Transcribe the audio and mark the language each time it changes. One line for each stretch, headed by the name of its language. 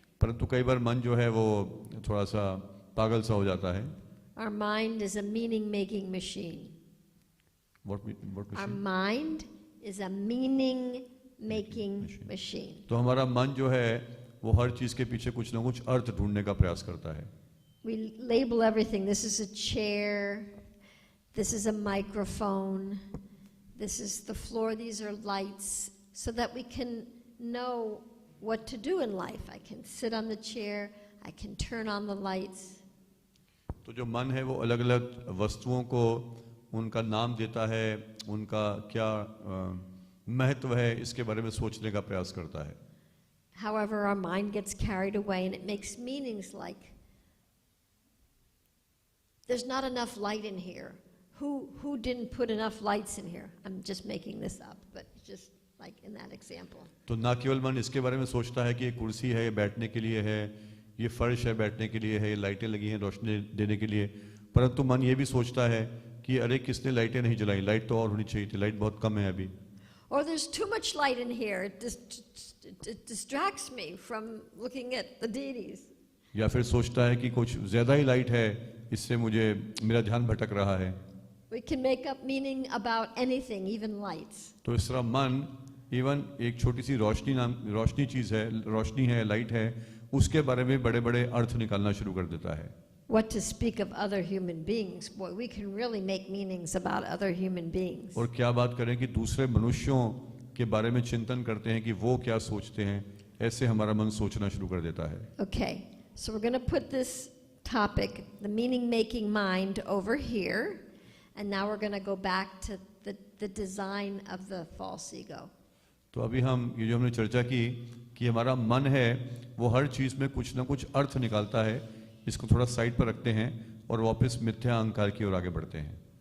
Hindi: परंतु कई बार मन जो है वो थोड़ा सा पागल सा हो जाता है.
English: Our mind is a meaning-making machine. What machine? Our mind is a meaning-making machine.
Hindi: तो हमारा मन जो है वो हर चीज के पीछे कुछ ना कुछ अर्थ ढूंढने का प्रयास करता है.
English: We label everything. This is a chair. This is a microphone. This is the floor. These are lights. So that we can know what to do in life. I can sit on the chair. I can turn on the lights.
Hindi: तो जो मन है वो अलग अलग वस्तुओं को उनका नाम देता है, उनका क्या महत्व है इसके बारे में सोचने का प्रयास करता है.
English: However, our mind gets carried away and it makes meanings like, there's not enough light in here. Who didn't put enough lights in here? I'm just making this up, but just like in that example.
Hindi: तो ना केवल मन इसके बारे में सोचता है कि ये कुर्सी है, ये बैठने के लिए है, ये फर्श है बैठने के लिए है, ये लाइटें लगी हैं रोशनी देने के लिए, परंतु मन ये भी सोचता है कि अरे किसने लाइटें नहीं जलाई, लाइट तो और होनी चाहिए थी, लाइट बहुत कम है अभी.
English: Or there's too much light in here. It distracts me from looking at the deities.
Hindi: या फिर सोचता है कि कुछ ज्यादा ही लाइट है, इससे मुझे मेरा ध्यान भटक रहा है.
English: We can make up meaning about anything, even lights.
Hindi: तो इस तरह मन इवन एक छोटी सी रोशनी चीज है, रोशनी है, लाइट है, उसके बारे में बड़े बड़े अर्थ निकालना शुरू कर देता है.
English: What to speak of other human beings? Boy, we can really make meanings about other human beings.
Hindi: और क्या बात करें कि दूसरे मनुष्यों के बारे में चिंतन करते हैं कि वो क्या सोचते हैं, ऐसे हमारा मन सोचना शुरू कर देता है.
English: Okay, so we're going to put this topic, the meaning-making mind, over here, and now we're going to go back to the design of the false ego.
Hindi: तो अभी हम ये जो हमने चर्चा की कि हमारा मन है वो हर चीज में कुछ ना कुछ अर्थ निकालता है, इसको थोड़ा साइड पर रखते हैं और वापस मिथ्या अहंकार की ओर आगे बढ़ते हैं.